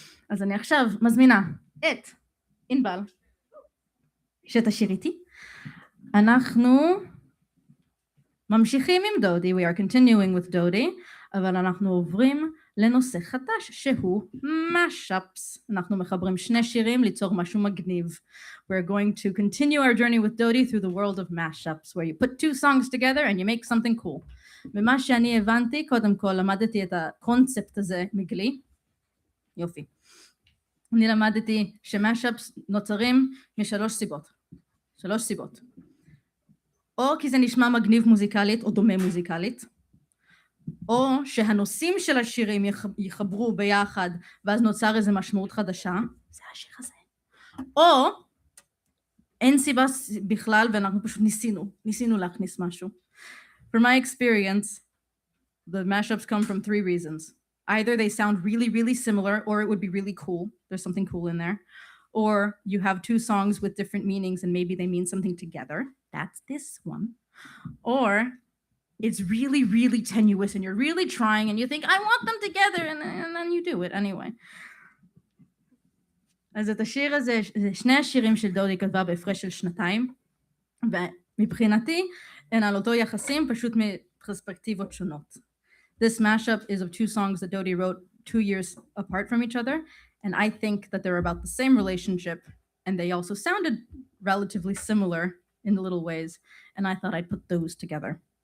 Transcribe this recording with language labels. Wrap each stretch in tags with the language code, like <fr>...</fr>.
<he>אז אני עכשיו מזמינה את ענבל שתשיר איתי. אנחנו ממשיכים עם דודי,</he> <en>we are continuing with</en> <he>דודי, אבל אנחנו עוברים לנושא חדש שהוא mashups. אנחנו מחברים שני שירים ליצור משהו מגניב.</he> <en>We're going to continue our journey with Dodi through the world of mashups, where you put two songs together and you make something cool.</en> <he>ומה שאני הבנתי, קודם כל למדתי את הקונספט הזה מגלי. יופי. אני למדתי שmashups נוצרים משלוש סיבות. שלוש סיבות. או כי זה נשמע מגניב מוזיקלית או דומה מוזיקלית, או שהנושאים של השירים יחברו ביחד ואז נוצר איזו משמעות חדשה, זה השיר הזה. או אין סיבה בכלל ואנחנו פשוט ניסינו להכניס משהו.</he> <en>From my experience, the mashups come from three reasons. Either they sound really, really similar, or it would be really cool. There's something cool in there. Or you have two songs with different meanings and maybe they mean something together. That's this one. Or it's really, really tenuous and you're really trying and you think, I want them together, and then you do it anyway.</en> <he>אז את השיר הזה, שני השירים של דודי כתבה בהפרש של 2 ומבחינתי הן על אותו יחסים פשוט מפרספקטיבות שונות.</he> <en>This mashup is of 2 songs that Dodi wrote 2 years apart from each other, and I think that they're about the same relationship, and they also sounded relatively similar in the little ways, and I thought I'd put those together.</en>